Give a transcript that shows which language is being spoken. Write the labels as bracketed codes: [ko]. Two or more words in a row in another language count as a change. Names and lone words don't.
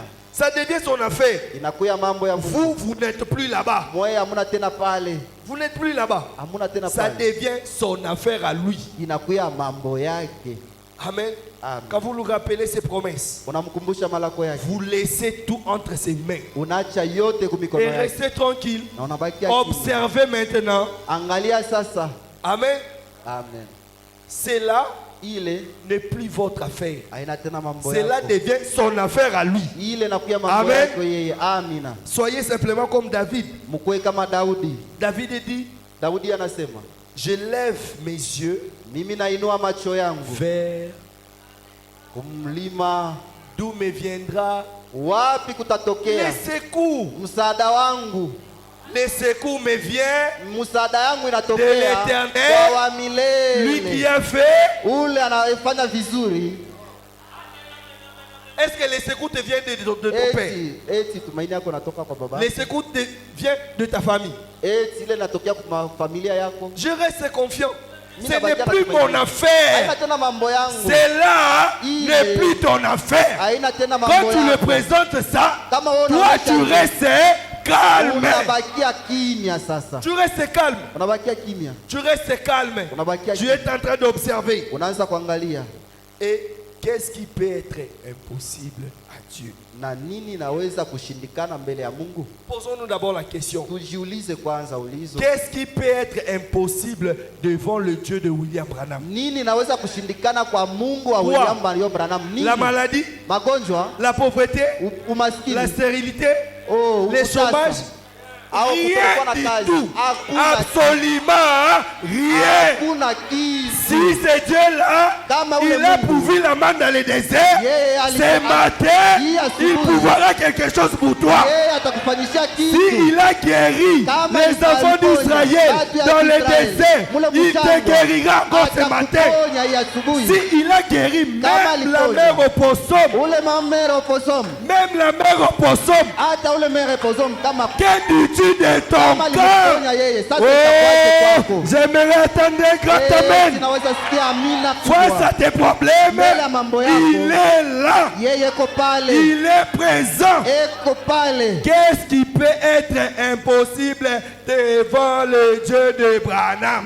[fr] Ça devient son affaire. [sw] Inakuya mambo ya Mungu. [fr] Vous n'êtes plus là-bas. [sw] Mweye hamuna tena pale. [fr] Vous n'êtes plus là-bas. [sw] Hamuna tena [fr] Ça [sw] pale. [fr] devient son affaire à lui. [sw] Inakuya mambo yake. [fr] Amen. [sw] Amen. [fr] Quand vous lui rappelez ses promesses, [sw] Unamkumbusha malako yake. [fr] vous laissez tout entre ses mains. [sw] Unaacha yote kumikono [fr] Et [sw] yake. [fr] restez tranquille. [sw] Na unabakia kimya. [fr] Observez maintenant. [sw] Angalia sasa. [fr] Amen. [sw] Amen. [fr] Cela [sw] Ile [fr] n'est plus votre affaire. [sw] haina tena mambo [fr] Cela [sw] yako. [fr] devient son affaire à lui. [sw] Ile nakuya mambo [fr] Amen. [sw] yako yeye. Amina. [fr] Soyez simplement comme David. [sw] Mkuwe kama Daudi. [fr] David dit, [sw] Daudi anasema, [fr] je lève mes yeux [sw] mimi nainua macho yangu [fr] vers [sw] kumlima, [fr] d'où me viendra [sw] wapi [fr] les [sw] kutatokea [fr] secours. [sw] msaada wangu. [fr] Les secours me viennent [sw] Msaada yangu [fr] de [sw] inatokea [fr] l'Éternel, [sw] kwa wa [fr] lui qui [sw] milele, [fr] a fait. [sw] ule anayefanya vizuri. [fr] Est-ce que les secours te viennent de ton père? [sw] Eti tumaini yako natoka kwa baba, [fr] Les secours te viennent de ta famille. [sw] eti ile natokea kwa familia yako. [fr] Je reste confiant. Ce [sw] Mina [fr] n'est [sw] bakia [fr] plus [sw] na tumaini. [fr] mon affaire. [sw] Haina tena mambo yangu, [fr] Cela Il n'est est- plus ton affaire. [sw] haina tena mambo [fr] Quand tu le [sw] yako. [fr] présentes ça, [sw] Kama wewe [fr] toi [sw] unabakia [fr] tu restes calme. [sw] unabakia kimya sasa, [fr] Tu restes calme. [sw] unabakia kimya, [fr] Tu restes calme. [sw] unabakia [fr] Tu [sw] kimya, [fr] es en train d'observer. [sw] unaanza kuangalia [fr] Et qu'est-ce qui peut être impossible à Dieu? [sw] na nini naweza kushindikana mbele ya Mungu. [fr] Posons-nous d'abord la question. [sw] Tujiulize kwanza ulizo, [fr] Qu'est-ce qui peut être impossible devant le Dieu de William Branham? [sw] nini naweza kushindikana kwa Mungu wa Quoi? William Marion Branham? Nini? [fr] La maladie, [sw] Magonjwa, [fr] la pauvreté, [sw] umaskini, [fr] la stérilité, oh, les [sw] utasa, [fr] chômages, [sw] au [fr] Rien [sw] kutokuwa na [fr] du [sw] kazi. [fr] tout. [sw] Hakuna [fr] Absolument rien. [sw] hakuna kitu. [fr] Si ce Dieu-là, [sw] Kama ule [fr] il a [sw] Mungu. [fr] pourvu la manne dans le désert, [sw] Yeye [fr] ce matin, [sw] Hii asubuhi. [fr] il pourvoira quelque chose pour toi. [sw] Yeye atakufanyishia kitu. [fr] S'il a guéri [sw] Kama [fr] les enfants [sw] aliponya [fr] d'Israël [sw] watu ya [fr] dans le [sw] Israeli, [fr] désert, [sw] mule [fr] il te [sw] mchanga, [fr] guérira encore ce matin. [sw] atakuponya hii asubuhi. [fr] S'il a guéri [sw] Kama [fr] même la [sw] aliponya. [fr] mère opossum, [sw] Ule mamere opossum. [fr] même la mère opossum, [sw] Hata ule mere opossum kama [fr] que dis-tu de ton [sw] kama [fr] cœur? [sw] aliponya yeye. Sasa itakuwaje Oh, kwako? [fr] j'aimerais attendre un grand amen. [sw] Tunaweza sikia amina [fr] Face [sw] kubwa. [fr] à tes problèmes, [sw] Mbele ya mambo yako. [fr] il est là, [sw] Yeye ko pale. [fr] il est présent. [sw] Eko pale. [fr] Qu'est-ce qui peut être impossible devant le Dieu de Branham?